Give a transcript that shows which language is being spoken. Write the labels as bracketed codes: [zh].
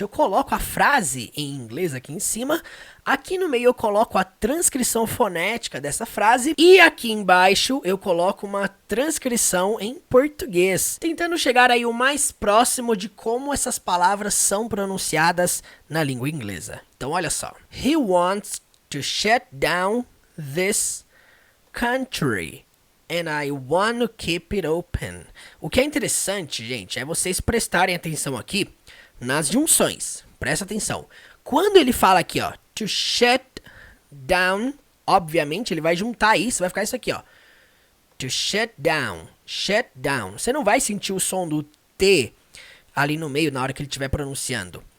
[pt] Eu coloco a frase em inglês aqui em cima. Aqui no meio eu coloco a transcrição fonética dessa frase. E aqui embaixo eu coloco uma transcrição em português. Tentando chegar aí o mais próximo de como essas palavras são pronunciadas na língua inglesa. Então olha só. [en] He wants to shut down this country. And I want to keep it open. [pt] O que é interessante, gente, é vocês prestarem atenção aqui nas junções. Presta atenção. Quando ele fala aqui, ó, [en] to shut down, [pt] obviamente ele vai juntar isso, vai ficar isso aqui, ó. [en] To shut down, shut down. [pt] Você não vai sentir o som do T ali no meio na hora que ele estiver pronunciando.